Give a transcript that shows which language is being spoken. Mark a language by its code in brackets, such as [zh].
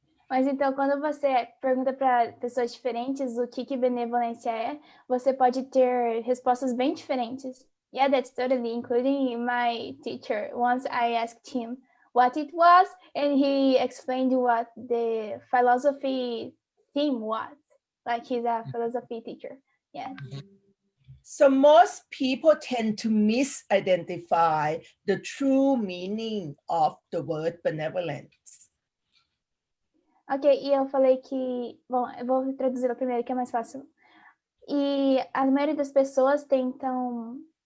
[pt] Mas então, quando você pergunta para pessoas diferentes o que benevolência é, você pode ter respostas bem diferentes. [en] Yeah, that's totally, including my teacher. Once I asked him what it was, and he explained what the philosophy theme was. Like he's a philosophy teacher. Yeah. So most people tend to misidentify the true meaning of the word benevolence. [pt] Ok, e eu falei que... Bom, eu vou traduzir primeiro, que é mais fácil. E a maioria das pessoas tentam...